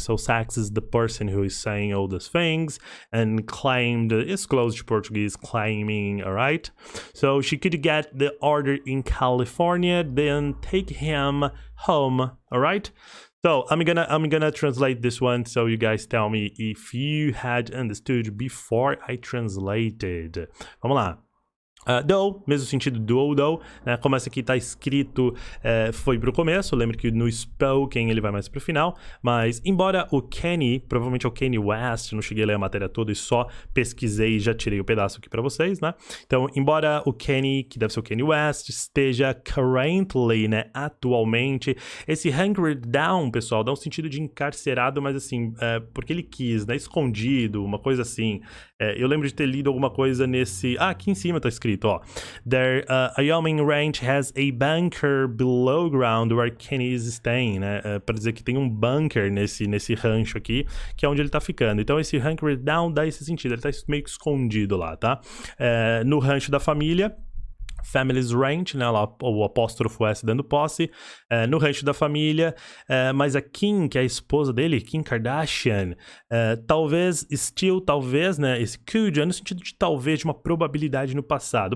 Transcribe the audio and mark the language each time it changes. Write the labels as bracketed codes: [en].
[en] So Sachs is the person who is saying all these things, and claimed is close to Portuguese, claiming, all right? So she could get the order in California, then take him home, all right? So I'm gonna translate this one, so you guys tell me if you had understood before I translated. [pt] Vamos lá. Though, mesmo sentido do ou though, né? Como essa aqui tá escrito, foi pro começo, lembra que no spoken ele vai mais pro final, mas embora o Kenny, provavelmente é o Kanye West, não cheguei a ler a matéria toda e só pesquisei e já tirei o pedaço aqui pra vocês, né? Então, embora o Kenny, que deve ser o Kanye West, esteja currently, né, atualmente, esse hunkered down, pessoal, dá um sentido de encarcerado, mas assim, porque ele quis, né, escondido, uma coisa assim. Eu lembro de ter lido alguma coisa nesse... aqui em cima tá escrito, ó. [en] Their Wyoming ranch has a bunker below ground where Kenny is staying, né? [pt] Pra dizer que tem um bunker nesse rancho aqui, que é onde ele tá ficando. Então esse hunkered down dá esse sentido, ele tá meio que escondido lá, tá? No rancho da família. [en] family's ranch, [pt] né, o apóstrofo S dando posse, no rancho da família, mas a Kim, que é a esposa dele, Kim Kardashian, talvez, né, esse could é no sentido de talvez, de uma probabilidade no passado.